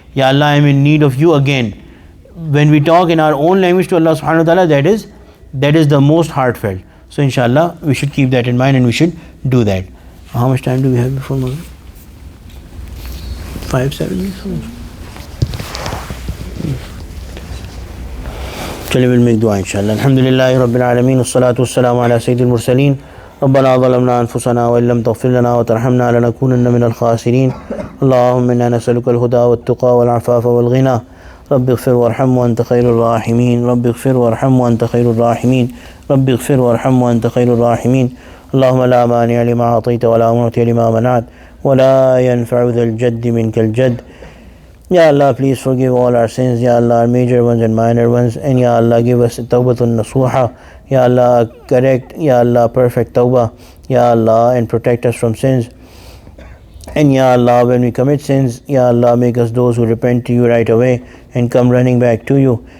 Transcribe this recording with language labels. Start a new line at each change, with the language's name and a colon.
English: Ya Allah, I am in need of you again. When we talk in our own language to Allah subhanahu wa ta'ala, that is the most heartfelt. So inshallah, we should keep that in mind and we should do that. How much time do we have before Maghrib? 5-7 minutes?
Urdu: چلیے
English: we'll make dua inshallah. Alhamdulillahi Rabbil Alameen, wassalatu wassalamu ala sayyidil mursaleen.
Arabic: ربنا ظلمنا أنفسنا وإن لم تغفر لنا وترحمنا لنكونن من الخاسرين. اللهم إنا نسألك الهدى والتقى والعفاف والغنى. رب اغفر وارحم وأنت خير الراحمين. رب اغفر وارحم وأنت خير الراحمين. رب اغفر وارحم وأنت خير الراحمين. اللهم لا مانع لما أعطيت ولا معطي لما منعت ولا ينفع ذا الجد منك الجد.
English: Ya Allah, please forgive all our sins, Ya Allah, our major ones and minor ones, and Ya Allah, give us tawbatun nasuha. Ya Allah, correct, Ya Allah, perfect tawbah, Ya Allah, and protect us from sins. And Ya Allah, when we commit sins, Ya Allah, make us those who repent to you right away and come running back to you.